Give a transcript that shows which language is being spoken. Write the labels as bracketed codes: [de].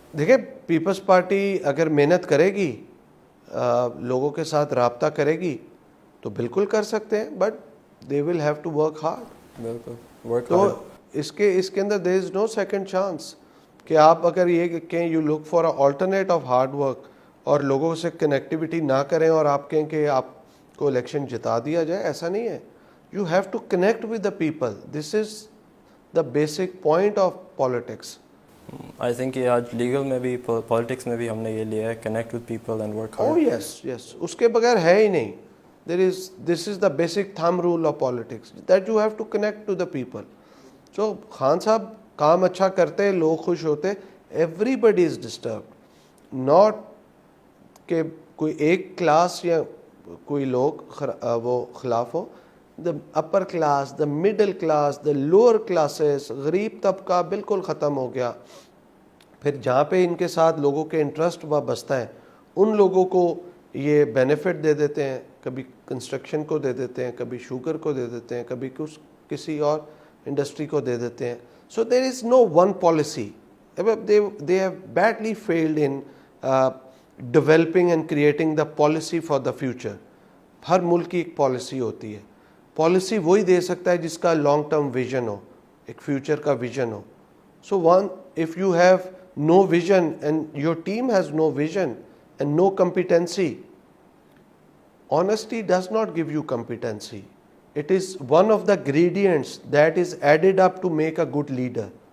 [ur] دیکھیں, Peoples party اگر محنت کرے گی, لوگوں کے ساتھ رابطہ کرے گی تو بالکل کر سکتے ہیں, [en] But they will have to work hard. [ur] بالکل. [en] work [ur] تو [en] hard. [ur] اس کے اندر [en] there is no second chance [ur] کہ آپ اگر یہ کہیں [en] you look for a alternate of hard work [ur] اور لوگوں سے کنیکٹیوٹی نہ کریں اور آپ کہیں کہ آپ کو الیکشن جتا دیا جائے, ایسا نہیں ہے. [en] You have to connect with the people. This is the basic point of politics. I think [ur] یہ آج لیگل میں بھی پالیٹکس میں بھی ہم نے یہ لیا ہے, [en] Connect with people and work uh hard. [ur] یس یس, اس کے بغیر ہے ہی نہیں. [en] This is the basic thumb rule of politics that you have to connect to the people. [ur] سو خان صاحب کام اچھا کرتے, لوگ خوش ہوتے, [en] Everybody is disturbed. [ur] Not کہ کوئی ایک کلاس یا کوئی لوگ وہ خلاف ہو. [en] the upper class, the middle class, the lower classes, [ur] غریب طبقہ بالکل ختم ہو گیا. پھر جہاں پہ ان کے ساتھ لوگوں کے انٹرسٹ وابستہ ہے ان لوگوں کو یہ بینیفٹ دے دیتے ہیں. کبھی کنسٹرکشن کو دے دیتے ہیں, کبھی شوگر کو دے دیتے ہیں, کبھی کسی اور انڈسٹری کو دے دیتے ہیں. [en] So there is no one policy. they have badly failed in developing and creating the policy for the future. [ur] ہر ملک کی ایک پالیسی ہوتی ہے. پالیسی وہی دے سکتا ہے جس کا لانگ ٹرم ویژن ہو, ایک فیوچر کا vision ہو. [en] So if you have no vision and your team has no vision and no competency, honesty does not give you competency. It is one of the ingredients that is added up to make a good leader.